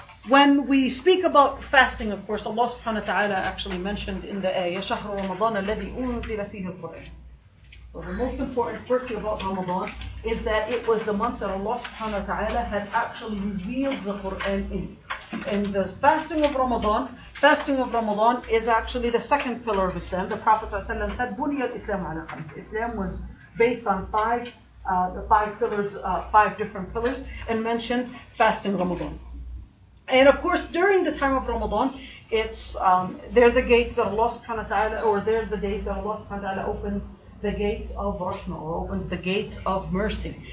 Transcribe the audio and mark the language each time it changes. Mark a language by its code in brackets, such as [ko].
[en] when we speak about fasting, of course, Allah subhanahu wa ta'ala actually mentioned in the ayah, [ar] شهر رمضان الذي أنزل فيه القرآن. [en] So the most important virtue about Ramadan is that it was the month that Allah subhanahu wa ta'ala had actually revealed the Quran in. And the fasting of Ramadan is actually the second pillar of Islam. The Prophet ﷺ said, [ar] بُنِيَ الْإِسْلَامُ عَلَى خَمْسٍ. [en] Islam was based on five pillars, five different pillars, and mentioned fasting Ramadan. And of course, during the time of Ramadan, they're the gates that Allah subhanahu wa ta'ala, or they're the days that Allah subhanahu wa ta'ala opens the gates of rahmah, or opens the gates of mercy.